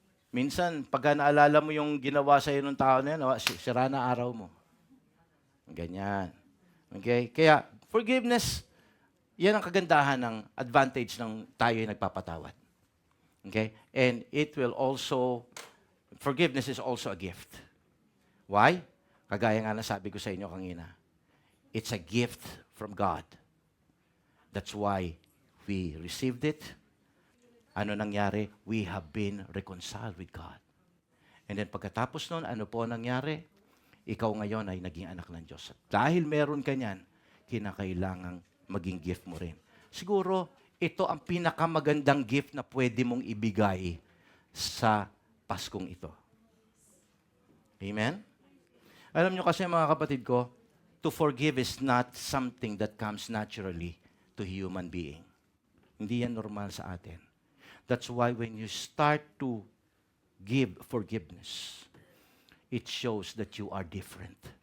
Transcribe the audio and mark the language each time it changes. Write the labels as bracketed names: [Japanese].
[Filipino] Minsan, pagka naalala mo yung ginawa sa iyo ng tao na yan, sira na araw mo. Ganyan. Okay? Kaya, forgiveness, yan ang kagandahan ng advantage ng tayo ay nagpapatawad. Okay? [English] And it will also, forgiveness is also a gift. Why? [Filipino] Kagaya nga na sabi ko sa inyo kanina. [English] It's a gift from God. That's why we received it. Ano nangyari? We have been reconciled with God. [Filipino] And then pagkatapos nun, ano po nangyari? Ikaw ngayon ay naging anak ng Diyos. Dahil meron ka niyan, kinakailangang maging gift mo rin. Siguro, ito ang pinakamagandang gift na pwede mong ibigay sa Paskong ito. Amen? Alam nyo kasi mga kapatid ko, [English] to forgive is not something that comes naturally to human being. [Filipino] Hindi yan normal sa atin. [English] That's why when you start to give forgiveness, it shows that you are different.